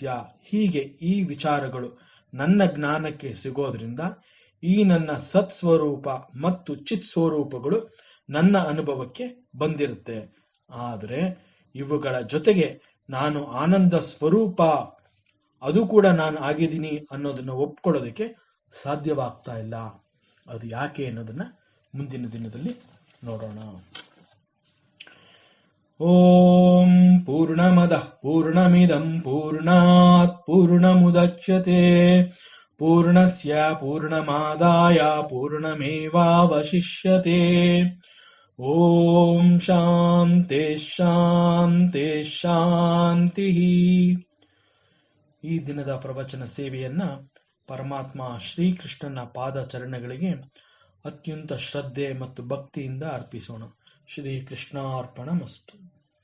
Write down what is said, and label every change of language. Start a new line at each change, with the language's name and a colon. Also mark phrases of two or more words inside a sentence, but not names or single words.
Kannada: ಹೀಗೆ ಈ ವಿಚಾರಗಳು ನನ್ನ ಜ್ಞಾನಕ್ಕೆ ಸಿಗೋದ್ರಿಂದ ಈ ನನ್ನ ಸತ್ ಸ್ವರೂಪ ಮತ್ತು ಚಿತ್ ಸ್ವರೂಪಗಳು ನನ್ನ ಅನುಭವಕ್ಕೆ ಬಂದಿರುತ್ತೆ. ಆದರೆ ಇವುಗಳ ಜೊತೆಗೆ ನಾನು ಆನಂದ ಸ್ವರೂಪ, ಅದು ಕೂಡ ನಾನು ಆಗಿದ್ದೀನಿ ಅನ್ನೋದನ್ನ ಒಪ್ಕೊಳ್ಳೋದಕ್ಕೆ ಸಾಧ್ಯವಾಗ್ತಾ ಇಲ್ಲ. ಅದು ಯಾಕೆ ಅನ್ನೋದನ್ನ ಮುಂದಿನ ದಿನದಲ್ಲಿ ನೋಡೋಣ.
Sanskrit: ಓಂ ಪೂರ್ಣಮದಃ ಪೂರ್ಣಮಿದಂ ಪೂರ್ಣಾತ್ ಪೂರ್ಣಮುದಚ್ಯತೆ ಪೂರ್ಣಸ್ಯ ಪೂರ್ಣಮಾದಾಯ ಪೂರ್ಣಮೇವಾವಶಿಷ್ಯತೆ. ಓಂ ಶಾಂತಿ ಶಾಂತಿ ಶಾಂತಿ.
Kannada: ಈ ದಿನದ ಪ್ರವಚನ ಸೇವೆಯನ್ನ ಪರಮಾತ್ಮ ಶ್ರೀಕೃಷ್ಣನ ಪಾದಚರಣಗಳಿಗೆ ಅತ್ಯಂತ ಶ್ರದ್ಧೆ ಮತ್ತು ಭಕ್ತಿಯಿಂದ ಅರ್ಪಿಸೋಣ.
Sanskrit: ಶ್ರೀಕೃಷ್ಣಾರ್ಪಣಮಸ್ತು.